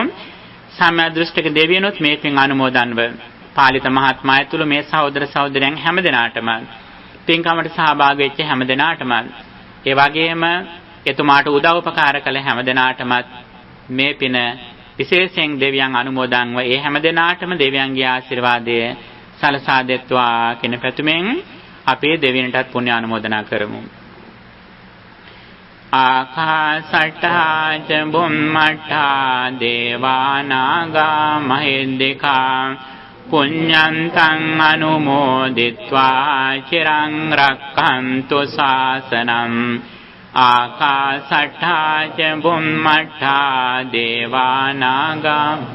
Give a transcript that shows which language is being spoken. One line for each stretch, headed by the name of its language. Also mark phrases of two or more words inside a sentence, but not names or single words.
Sinhala: සම්මා දෘෂ්ටික දෙවියනොත් මේ පින් අනුමෝදන්ව පාලිත මහත්මයා ඇතුළු මේ සහෝදර සහෝදරයන් හැම දෙනාටම පින්කමට සහභාගී වෙච්ච හැම දෙනාටම ඒ වගේම එතුමාට උදව් උපකාර කළ හැම දෙනාටම මේ පින විශේෂයෙන් දෙවියන් අනුමෝදන්ව ඒ හැම දෙනාටම දෙවියන්ගේ ආශිර්වාදය සලසා දෙත්වා කියන පැතුමෙන් අපේ දෙවියන්ටත් පුණ්‍ය අනුමෝදනා කරමු.
Pali: ආකාසට්ඨා ච බුම්මට්ඨා දේවානාගා මහිද්దికා පුඤ්ඤන්තං අනුමෝදිත්වා චිරං රක්ඛන්තු ශාසනං ආකාසට්ඨා ච බුම්මට්ඨා දේවානාගා